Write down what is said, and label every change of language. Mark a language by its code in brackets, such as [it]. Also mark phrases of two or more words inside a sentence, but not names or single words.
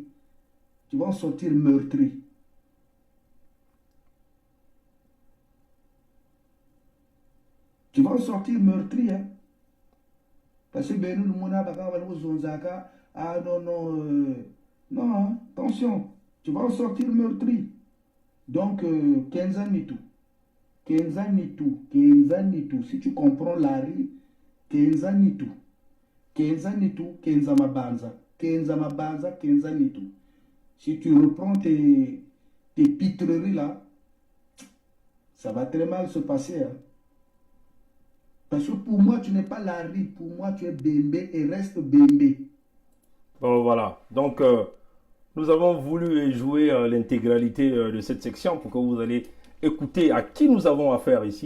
[fr] Tu vas en sortir meurtri. Tu vas en sortir meurtri, hein. Parce que ben nous, ah non, non, non, hein, attention, tu vas en sortir meurtri. Donc, Kenza Mitou. Kenza Mitou. Kenza Mitou. Si tu comprends Larry, Kenza Mitou. Kenza Mitou, Kenza Mabanza. Kenza Mabanza, Kenza Mitou. Si tu reprends tes pitreries là, ça va très mal se passer, hein. Parce que pour moi, tu n'es pas Larry, pour moi, tu es Bembe et reste Bembe. Bon, voilà. Donc, nous avons voulu jouer l'intégralité de cette section pour que vous allez écouter à qui nous avons affaire ici.